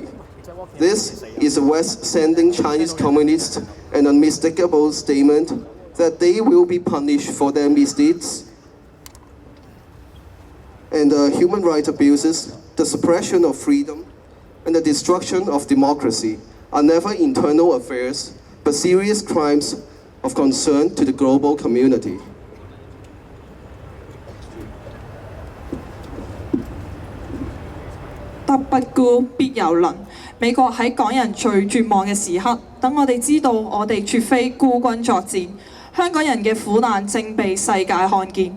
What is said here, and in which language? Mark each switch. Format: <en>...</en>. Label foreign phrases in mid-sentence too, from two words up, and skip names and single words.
<en>This is the West sending Chinese communists an unmistakable statement that they will be punished for their misdeeds and human rights abuses, the suppression of freedom, and the destruction of democracy are never internal affairs, but serious crimes of concern to the global community.</en> <yue>德不孤，必有鄰。美國喺港人最絕望嘅時刻，等我哋知道我哋絕非孤軍作戰。香港人嘅苦難正被世界看見。</yue>